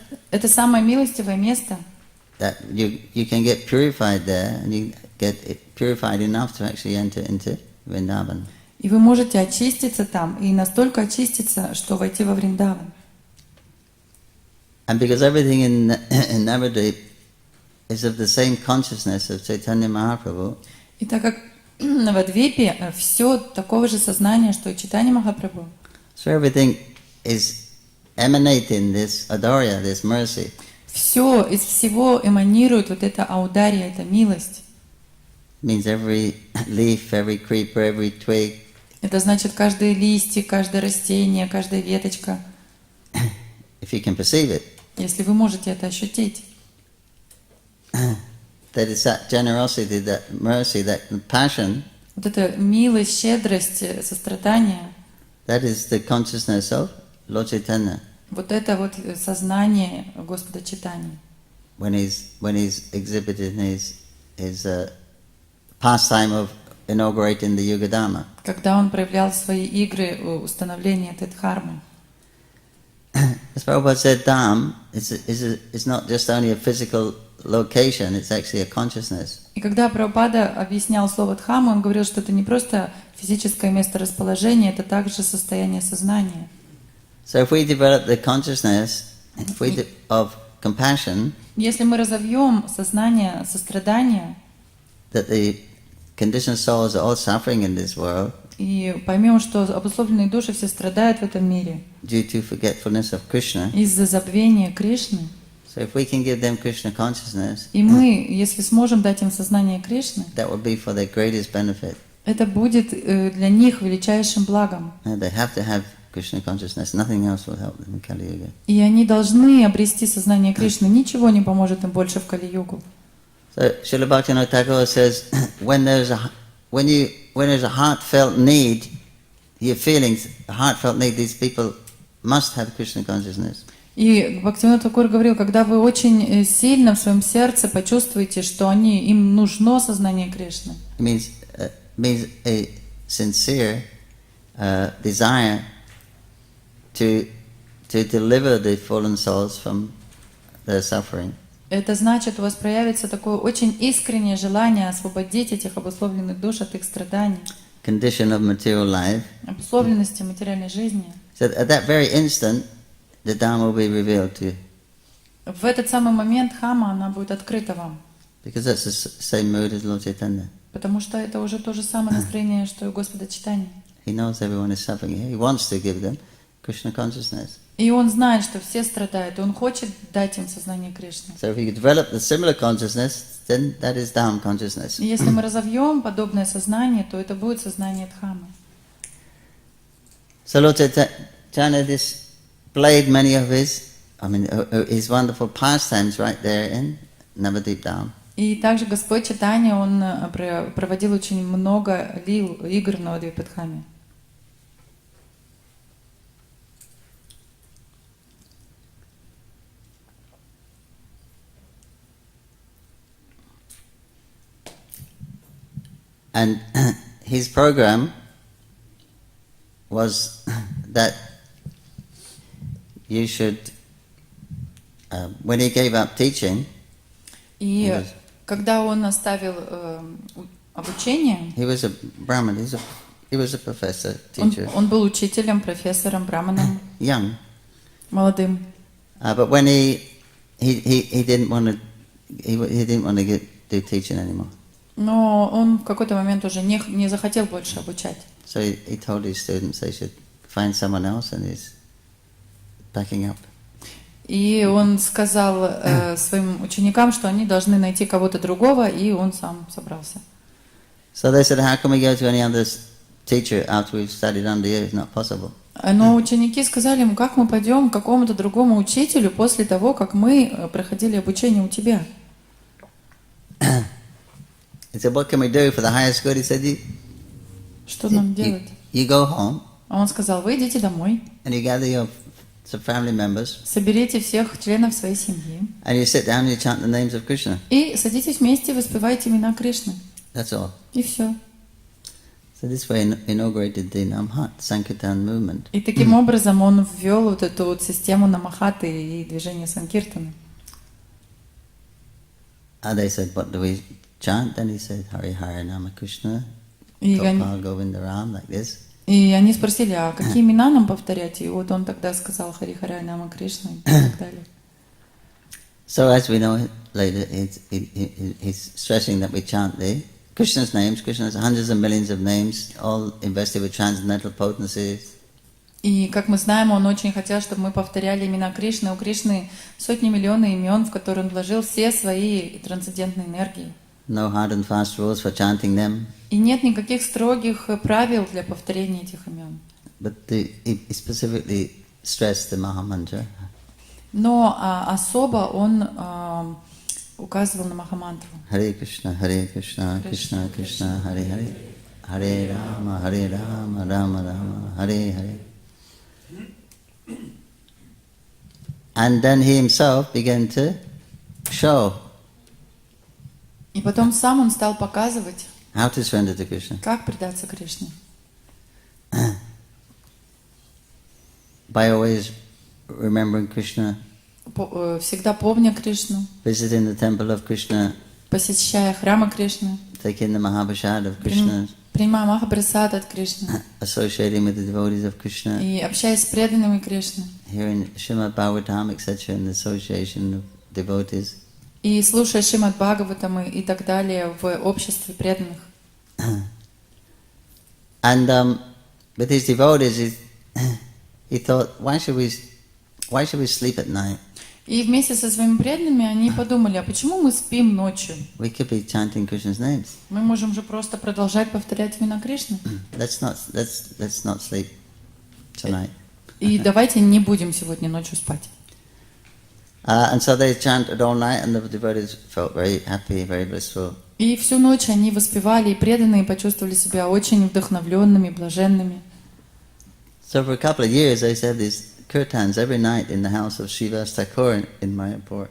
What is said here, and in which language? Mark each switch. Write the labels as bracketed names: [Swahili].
[Russian] Это самое милостивое место, [English] that you can get purified there, and you get it purified enough to actually enter into Vrindavan. [Russian] и вы можете очиститься там, и настолько очиститься, что войти во Вриндаван. [English] And because everything in Navadvip is of the same consciousness of Chaitanya Mahaprabhu, [Russian] И так как в Навадвипе все такого же сознания, что и Чайтанья Махапрабху, [English] so everything is emanating this adorya, this mercy. [Russian] все из всего эманирует вот эта аудария, эта милость. [English] Means every leaf, every creeper, every twig, [Russian] Это значит каждое листье, каждое растение, каждая веточка, [English] if you can perceive it, [Russian] если вы можете это ощутить. [English] that it's that generosity, that mercy, that passion, [Russian] Вот эта милость, щедрость, сострадание, [English] that is the consciousness of Lord Chaitanya [Russian] вот это вот сознание Господа Чайтаньи. [English] when he's exhibited his pastime of inaugurating the Yuga Dharma. [Russian] Когда он проявлял свои игры установления этой дхармы. [English] As Prabhupada said, Dham is not just only a physical location, it's actually a consciousness. [Russian] И когда Прабхупада объяснял слово дхама, он говорил, что это не просто физическое место расположения, это также состояние сознания. [English] So if we develop the consciousness of compassion, [Russian] Если мы разовьем сознание сострадания [English] that the conditioned souls are all suffering in this world [Russian] и поймем, что обусловленные души все страдают в этом мире [English] due to forgetfulness of Krishna, [Russian] из-за забвения Кришны, [English] so if we can give them Krishna consciousness, [Russian] и мы, если сможем дать им сознание Кришны, [English] that will be for their greatest benefit. [Russian] это будет для них величайшим благом. [English] And they have to have Krishna consciousness, nothing else will help them in Kali Yuga. [Russian] И они должны обрести сознание Кришны. Ничего не поможет им больше в Кали-югу. [English] So Srila Bhaktivinoda Thakur says, when there's a heartfelt need, your feelings, a heartfelt need, these people must have Krishna consciousness. [Russian] И Бхактивинода Тхакур говорил, когда вы очень сильно в своем сердце почувствуете, что им нужно сознание Кришны. [English] It means a sincere desire to deliver the fallen souls from their suffering. [Russian] Это значит, у вас проявится такое очень искреннее желание освободить этих обусловленных душ от их страданий, [English] Condition of material life. [Russian] обусловленности материальной жизни. [English] So at that very instant, the Dharma will be revealed to you. [Russian] В этот самый момент Дхама, она будет открыта вам, [English] Because that's the same mood as Lord Chaitanya. [Russian] потому что это уже то же самое настроение, что и у Господа Чайтаньи. [English] He knows everyone is suffering. He wants to give them Krishna consciousness. [Russian] И он знает, что все страдают, и он хочет дать им сознание Кришны. [English] So if you develop the similar consciousness, then that is Dham consciousness. [Russian] И если мы разовьем подобное сознание, то это будет сознание Дхамы. [English] So Lord Chaitanya displayed many of his wonderful pastimes right there in Navadvip Dham. [Russian] И также Господь Чайтанья, он проводил очень много игр в Навадвипе Дхаме. [English] And his program was that you should, when he gave up teaching, [Russian] И [English] Yes. [Russian] когда он оставил обучение, [English] he was a Brahmin, he was a professor, teacher, [Russian] он был учителем, профессором, браманом, [English] young. [Russian] молодым. [English] But when he didn't want to, he didn't want to do teaching anymore. [Russian] Но он в какой-то момент уже не захотел больше обучать. [English] So he told his students they should find someone else, and he's packing up. [Russian] И он сказал своим ученикам, что они должны найти кого-то другого, и он сам собрался. [English] So they said, how can we go to any other teacher after we've studied under you? It's not possible. [Russian] Но ученики сказали ему, как мы пойдем к какому-то другому учителю после того, как мы проходили обучение у тебя. [English] He said, what can we do for the highest good? He said, [Russian] Что нам делать? [English] you go home [Russian] А он сказал, вы идите домой, [English] and you gather your some family members [Russian] соберите всех членов своей семьи [English] and you sit down and you chant the names of Krishna. [Russian] и садитесь вместе и воспевайте имена Кришны. [English] That's all. [Russian] И все. [English] So this way inaugurated the Namhat Sankirtan movement. [Russian] И таким образом он ввел вот эту вот систему намахаты и движение санкиртаны. [English] And they said, what do we chant? And he said, Hari Hari Nama Krishna, [Russian] И [English] Gopal Govinda Ram, like this. [Russian] они спросили, а какие имена нам повторять? И вот он тогда сказал Хари Харай Нама Кришна и так далее. [English] So as we know later, he's stressing that we chant the Krishna's names. Krishna has hundreds of millions of names, all invested with transcendental potencies. [Russian] И, как мы знаем, он очень хотел, чтобы мы повторяли имена Кришны. У Кришны сотни миллионов имен, в которые он вложил все свои трансцендентные энергии. [English] No hard and fast rules for chanting them. [Russian] И нет никаких строгих правил для повторения этих имен. [English] But he specifically stressed the Mahamantra. [Russian] Но особо он указывал на Махамантру. [Sanskrit] Hare Krishna, Krishna Krishna, Hare Hare, Hare Rama, Rama Rama, Hare Hare. [English] And then he himself began to show [Russian] И потом сам он стал показывать, [English] how to surrender to Krishna. [Russian] как предаться Кришне. [English] By always remembering Krishna, [Russian] Всегда помня Кришну, [English] visiting the temple of Krishna, [Russian] посещая храмы Кришны, [English] taking the Mahaprasad of Krishna, [Russian] принимая Махапрасад от Кришны [English] associating with the devotees of Krishna, [Russian] и общаясь с преданными Кришны, [English] hearing Srimad Bhagavatam, etc., in the association of devotees. [Russian] и слушая Шримад Бхагаватам и так далее в обществе преданных. [English] And with his devotees, he thought, why should we sleep at night? [Russian] И вместе со своими преданными они подумали, а почему мы спим ночью? [English] We could be chanting Krishna's names. [Russian] Мы можем же просто продолжать повторять имена Кришны. [English] Let's not sleep tonight. [Russian] И давайте не будем сегодня ночью спать. [English] And so they chanted all night, and the devotees felt very happy, very blissful. [Russian] И всю ночь они воспевали, и преданные почувствовали себя очень вдохновленными, блаженными. [English] So for a couple of years, they said these kirtans every night in the house of Srivas Thakur in Майапур.